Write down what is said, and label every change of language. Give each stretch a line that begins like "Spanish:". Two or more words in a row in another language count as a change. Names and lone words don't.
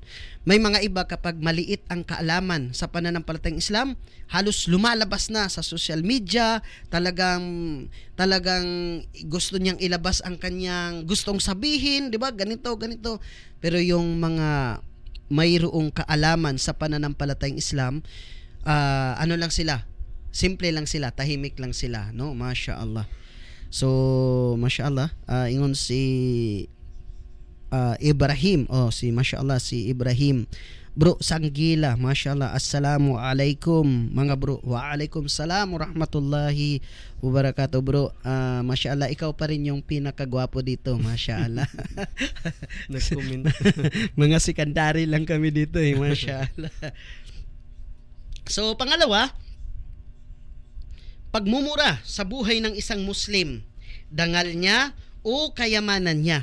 Filipino: May mga iba kapag maliit ang kaalaman sa pananampalatayang Islam, halos lumalabas na sa
English: social media,
Filipino: talagang gusto niyang ilabas ang kanyang gustong sabihin, di ba? Ganito. Pero yung mga mayroong kaalaman sa pananampalatayang Islam, ano lang sila, simple lang sila, tahimik lang sila, no? Mashallah. So, mashallah, ingon si Ibrahim, si Ibrahim Bro Sanggila, mashallah,
Arabic: السلام عليكم
Filipino: mga bro.
Arabic: وعليكم السلام ورحمة الله وبركاته bro.
Filipino: Mashallah, ikaw pa rin yung pinakagwapo dito, mashallah. Nag-comment. Mga sekandary lang kami dito eh, mashallah. So pangalawa, pagmumura sa buhay ng isang Muslim, dangal niya o kayamanan niya.